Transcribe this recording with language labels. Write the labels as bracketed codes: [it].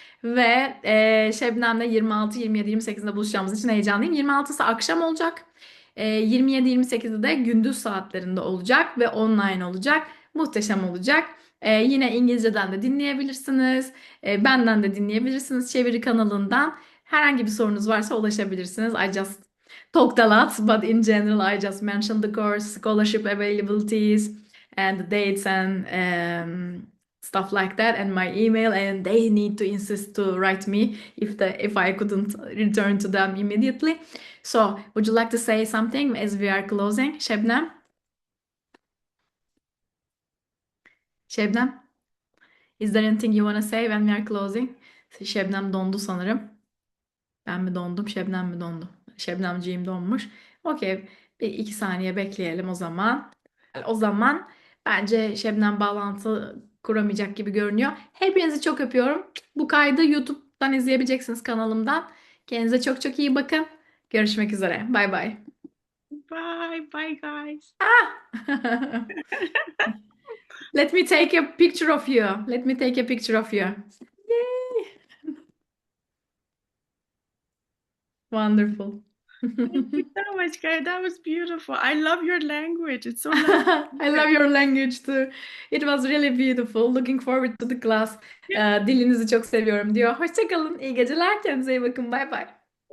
[tr] Ve Şebnem'le 26, 27, 28'inde buluşacağımız için heyecanlıyım. 26'sı akşam olacak. 27-28'de de gündüz saatlerinde olacak ve online olacak. Muhteşem olacak. Yine İngilizceden de dinleyebilirsiniz. Benden de dinleyebilirsiniz çeviri kanalından. Herhangi bir sorunuz varsa ulaşabilirsiniz. [en] I just talked a lot, but in general I just mentioned the course, scholarship availabilities, and the dates and stuff like that, and my email, and they need to insist to write me if I couldn't return to them immediately. So would you like to say something as we are closing, Şebnem? Şebnem, is there anything you want to say when we are closing? [tr] Şebnem dondu sanırım. Ben mi dondum, Şebnem mi dondu? Şebnemciğim donmuş. Okey, bir iki saniye bekleyelim o zaman. O zaman bence Şebnem bağlantı kuramayacak gibi görünüyor. Hepinizi çok öpüyorum. Bu kaydı YouTube'dan izleyebileceksiniz kanalımdan. Kendinize çok çok iyi bakın. Görüşmek üzere. Bay bay. [en] Bye, bye, guys. Let me take a picture of you. Let me take a picture of you. Yay! Wonderful. Thank you so much, guys. That was beautiful. I love your language. It's so nice. I love your language too. It was really beautiful. Looking forward to the class. Yeah. [tr] Dilinizi çok seviyorum diyor. Hoşça kalın. İyi geceler. Kendinize iyi bakın. Bye bye.